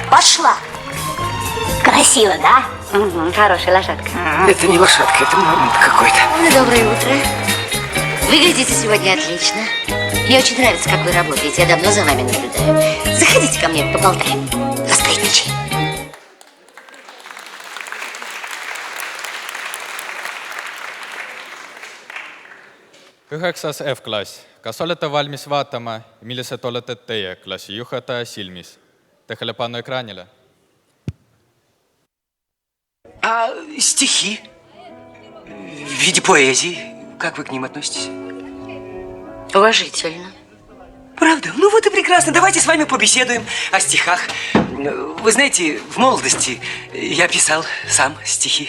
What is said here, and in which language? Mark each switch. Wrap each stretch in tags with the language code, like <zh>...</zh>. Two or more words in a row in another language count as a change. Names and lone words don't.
<ru>Пошла. Красиво, да? Угу, хорошая лошадка. Это не лошадка, это мамонт какой-то. Доброе утро. Выглядите сегодня отлично. Мне очень нравится, как вы работаете. Я давно за вами наблюдаю. Заходите ко мне, поболтаем. Раскрытничай.</ru> <et>Üheksas F-klass. Kas olete valmis vaatama, millised olete teie klassijuhataja silmis? Tähelepanu ekraanile.</et> <ru>А стихи в виде поэзии, как вы к ним относитесь? Уважительно. Правда? Ну вот и прекрасно. Давайте с вами побеседуем о стихах. Вы знаете, в молодости я писал сам стихи.</ru>